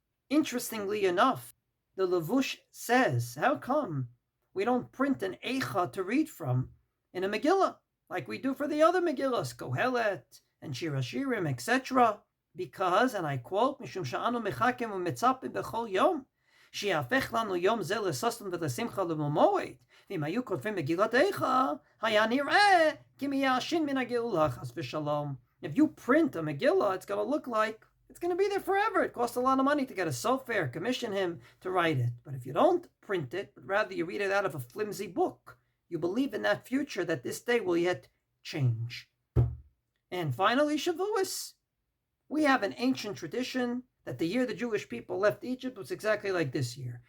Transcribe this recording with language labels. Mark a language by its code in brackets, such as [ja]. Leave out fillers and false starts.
[en] Interestingly enough, the Levush says, how come we don't print an Eicha to read from in a Megillah, like we do for the other Megillas, Kohelet and Shir HaShirim, etc.? [he] Because, and I quote, Mishum sha'anu mechakim u'metzapim b'chol yom, שיהפך לנו יום זה לששון ולשמחה למועד. ואם היו כותבים מגילת איכה, היה נראה כי מייאשין מן הגאולה, חס ושלום. [en] If you print a Megillah, it's going to look like it's going to be there forever. It costs a lot of money to get a sofer, commission him to write it. But if you don't print it, but rather you read it out of a flimsy book, you believe in that future that this day will yet change. And finally, Shavuos. We have an ancient tradition that the year the Jewish people left Egypt was exactly like this year.